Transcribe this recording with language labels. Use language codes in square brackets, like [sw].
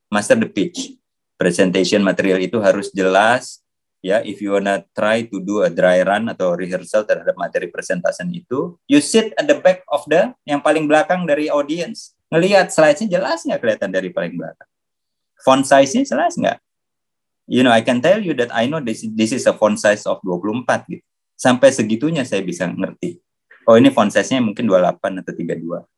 [en] Master the pitch. Presentation material [id] itu harus jelas. [en] Ya, if you wanna try to do a dry run atau rehearsal [id] terhadap materi presentasi itu, [en] you sit at the back of [id] yang paling belakang dari [en] audience. [id] Ngelihat slide-nya jelas nggak kelihatan dari paling belakang. Font size-nya jelas nggak? [en] You know, I can tell you that I know this is a font size of 24 gitu. [id] Sampai segitunya saya bisa ngerti. Oh, ini font size-nya mungkin 28 atau 32.